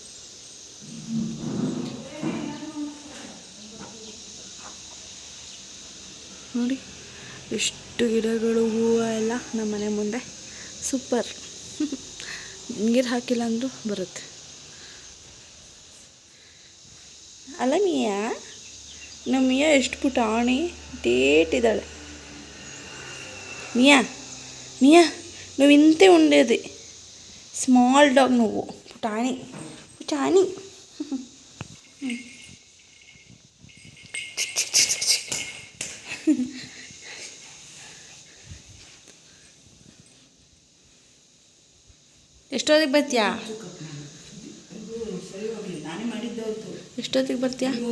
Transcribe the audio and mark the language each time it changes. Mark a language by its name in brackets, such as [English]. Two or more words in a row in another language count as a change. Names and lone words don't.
[Kannada] ನೋಡಿ ಎಷ್ಟು ಗಿಡಗಳು, ಹೂವು ಎಲ್ಲ ನಮ್ಮ ಮನೆ ಮುಂದೆ. ಸೂಪರ್. ನೀರು ಹಾಕಿಲ್ಲ ಅಂದರೂ ಬರುತ್ತೆ ಅಲ್ಲ ಮಿಯಾ? ನಮ್ಮ ಮಿಯಾ ಎಷ್ಟು ಪುಟಾಣಿ ಡೇಟಿದ್ದಾಳೆ. [Telugu] ಮಿಯಾ ಮಿಯಾ నువ్వు ఇంతే ఉండేది. [English] small dog [Telugu] నువ్వు, పుటాని పుటాని. [Kannada] ಎಷ್ಟೊತ್ತಿಗೆ ಬರ್ತೀಯಾ? ಎಷ್ಟೊತ್ತಿಗೆ ಬರ್ತೀಯಾ?